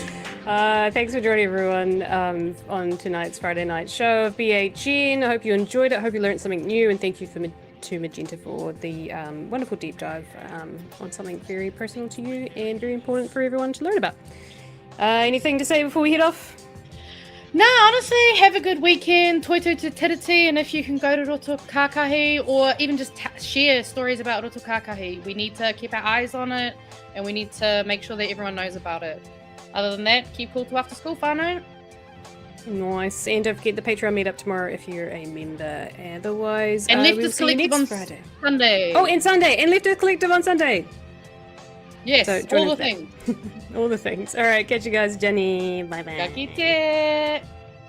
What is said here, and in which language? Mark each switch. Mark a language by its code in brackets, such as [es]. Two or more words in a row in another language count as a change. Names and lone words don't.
[en] Thanks for joining everyone on tonight's Friday night show of BHN. I hope you enjoyed it. I hope you learned something new, and thank you to Magenta for the wonderful deep dive on something very personal to you and very important for everyone to learn about. Anything to say before we head off? No, honestly, have a good weekend. [mi] Toi toi te tiriti, [en] and if you can go to Rotokākahi or even just share stories about Rotokākahi, we need to keep our eyes on it, and we need to make sure that everyone knows about it. Other than that, keep cool to after school, whānau. Nice. And don't forget the Patreon meetup tomorrow if you're a member. Otherwise, And we'll Leftist see you Collective next on Friday. Sunday. Oh, and Sunday. And Leftist Collective on Sunday. Yes, So join all us the there. things. All the things. All right, catch you guys, Jenny. Bye-bye. [mi] Ka kite.